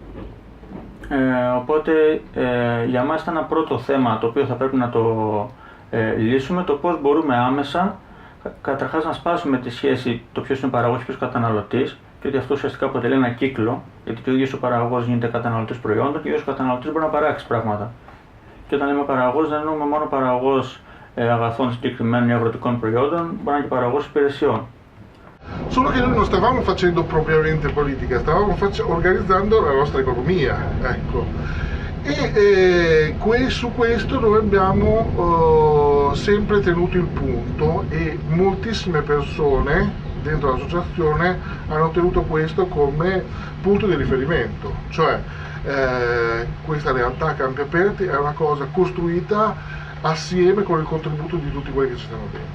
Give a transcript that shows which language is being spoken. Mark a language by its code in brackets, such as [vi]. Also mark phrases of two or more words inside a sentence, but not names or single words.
[el] Οπότε για μας ήταν ένα πρώτο θέμα το οποίο θα πρέπει να το λύσουμε, το πώς μπορούμε άμεσα καταρχάς να σπάσουμε τη σχέση το ποιος είναι παραγωγός και ποιος καταναλωτής και ότι αυτό ουσιαστικά αποτελεί ένα κύκλο, γιατί και ο ίδιος ο παραγωγός γίνεται καταναλωτής προϊόντων και ο ίδιος ο καταναλωτής μπορεί να παράξει πράγματα. Και όταν λέμε παραγωγός, δεν εννοούμε μόνο παραγωγός αγαθών συγκεκριμένων ή αγροτικών προϊόντων, μπορεί να είναι και παραγωγός υπηρεσιών. [it] Solo che noi non stavamo facendo propriamente politica, stavamo organizzando la nostra economia, ecco. Su questo noi abbiamo sempre tenuto il punto e moltissime persone dentro l'associazione hanno tenuto questo come punto di riferimento, cioè questa realtà a campi aperti è una cosa costruita assieme con il contributo di tutti quelli che ci stanno dentro.